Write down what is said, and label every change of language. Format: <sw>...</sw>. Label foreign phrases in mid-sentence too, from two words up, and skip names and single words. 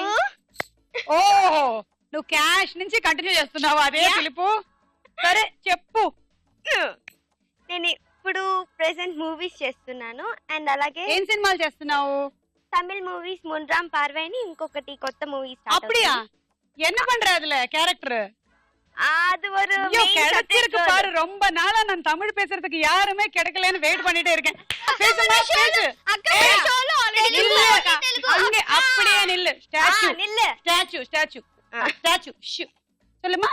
<te>ఓ, నువ్వు క్యాష్ నుంచి కంటిన్యూ చేస్తున్నావు అదే పిలుపు? సరే చెప్పు. నేను ఇప్పుడు</te> <en>present movies</en> <te>చేస్తున్నాను, అండ్ అలాగే ఏం సినిమాలు చేస్తున్నావు?</te> <en>Tamil movies</en> <te>మున్రామ్ పార్వై అని ఇంకొకటి కొత్త మూవీ.</te> <ta>அப்படியா? என்ன பண்ற அதுல கேரக்டர்? அது ஒரு கிடைச்சிருக்கு பாரு. ரொம்ப நாளா நான் தமிழ் பேசுறதுக்கு யாருமே கிடைக்கலன்னு வெயிட் பண்ணிட்டே இருக்கேன். பேசுமா பேசு. அங்க அப்படியே நில்லு. ஸ்டாச்சு நில்லு. ஸ்டாச்சு ஸ்டாச்சு ஸ்டாச்சு. சொல்லுமா.</ta>